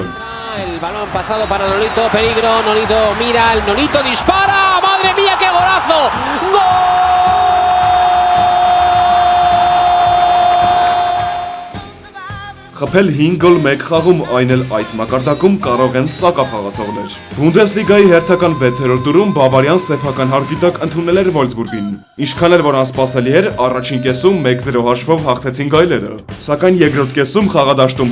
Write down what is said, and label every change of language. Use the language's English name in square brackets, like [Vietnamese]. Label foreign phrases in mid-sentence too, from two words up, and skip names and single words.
[Spanish] El balón pasado para Nolito, peligro, Nolito mira, el Nolito dispara, madre mía, qué golazo, ¡gol! [Armenian] Խփել 5 գոլ 1 խաղում, այն էլ այս մակարդակում կարող են սակավ խաղացողներ։ Բունդեսլիգայի հերթական 6-րդ տուրում Բավարիան սեփական հարկի տակ ընդունել էր Վոլսբուրգին։ Ինչքան էլ որ անսպասելի էր, առաջին կեսում 1-0 հաշվով հաղթեցին գայլերը։ Սակայն երկրորդ կեսում խաղադաշտում